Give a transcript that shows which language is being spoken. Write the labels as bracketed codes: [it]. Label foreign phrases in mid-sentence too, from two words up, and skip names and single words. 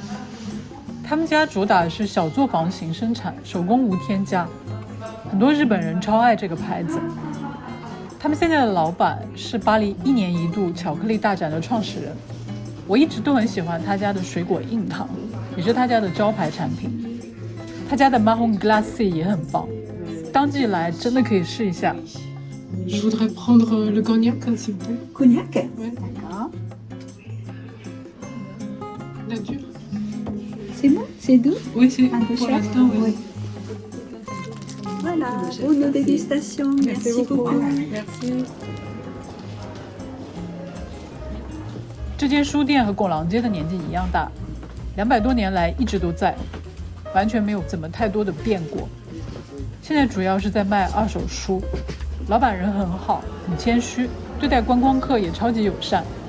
[zh] 他们家主打的是小作坊型生产，手工无添加，很多日本人超爱这个牌子。他们现在的老板是巴黎1年1度巧克力大展的创始人，我一直都很喜欢他家的水果硬糖，也是他家的招牌产品。他家的 [fr] marron glacé [zh] 也很棒，当季来真的可以试一下。 [fr] Je voudrais prendre le cognac, s'il vous plaît. Cognac Ouais. D'accord. Nature. C'est bon? C'est doux? Oui, c'est Un peu pour cher? l'instant, oui. Voilà, bonne dégustation. Merci beaucoup. Merci. [zh] 这间书店和拱廊街的年纪一样大，200多年来一直都在，完全没有怎么太多的变过。现在主要是在卖二手书，老板人很好，很谦虚，对待观光客也超级友善。